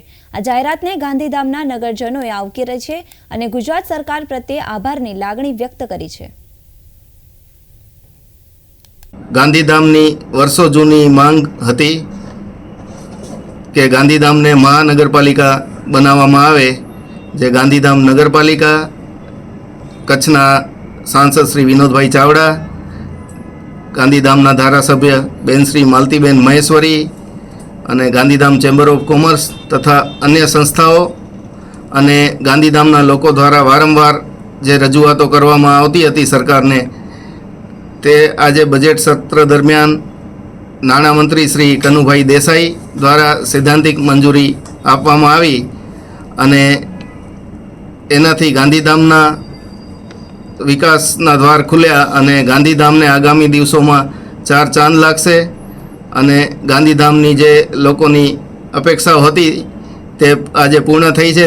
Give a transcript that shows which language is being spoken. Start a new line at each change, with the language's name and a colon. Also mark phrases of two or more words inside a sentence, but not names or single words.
Gujarati: આ જાહેરાતને ગાંધીધામના નગરજનોએ આવકારી છે અને ગુજરાત સરકાર પ્રત્યે આભારની લાગણી વ્યક્ત કરી છે। ગાંધીધામની વર્ષો જૂની માંગ હતી કે ગાંધીધામને મહાનગરપાલિકા બનાવવામાં આવે। જે ગાંધીધામ નગરપાલિકા કચ્છના સાંસદ શ્રી વિનોદભાઈ ચાવડા, ગાંધીધામના ધારાસભ્ય બેન શ્રી માલતીબેન મહેશ્વરી અને ગાંધીધામ ચેમ્બર ઑફ કૉમર્સ તથા અન્ય સંસ્થાઓ અને ગાંધીધામના લોકો દ્વારા વારંવાર જે રજૂઆતો કરવામાં આવતી હતી સરકારને, તે આજે બજેટ સત્ર દરમિયાન નાણામંત્રી શ્રી કનુભાઈ દેસાઈ દ્વારા સૈદ્ધાંતિક મંજૂરી આપવામાં આવી અને એનાથી ગાંધીધામના વિકાસના દ્વાર ખુલ્યા અને ગાંધીધામને આગામી દિવસો ચાર ચાંદ લાગશે અને ગાંધીધામની જે લોકોની અપેક્ષાઓ હતી તે આજે પૂર્ણ થઈ છે।